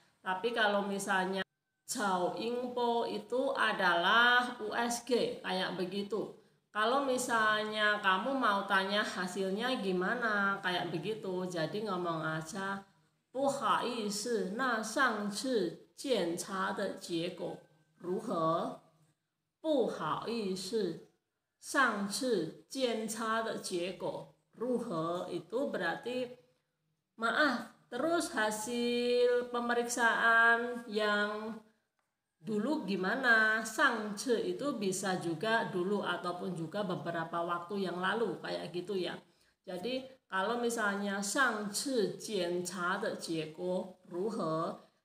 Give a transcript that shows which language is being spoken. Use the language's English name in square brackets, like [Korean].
[Indonesian] Tapi kalau misalnya Cao Ingpo itu adalah USG, kayak begitu. Kalau misalnya kamu mau tanya hasilnya gimana, kayak begitu, jadi ngomong aja [Chinese] 不好意思，那上次检查的结果如何？不好意思，上次检查的结果如何? [Indonesian] Itu berarti maaf, terus hasil pemeriksaan yang dulu gimana? Sangce itu bisa juga dulu ataupun juga beberapa waktu yang lalu, kayak gitu ya. Jadi kalau misalnya sangce [Chinese] 检查的结果如何?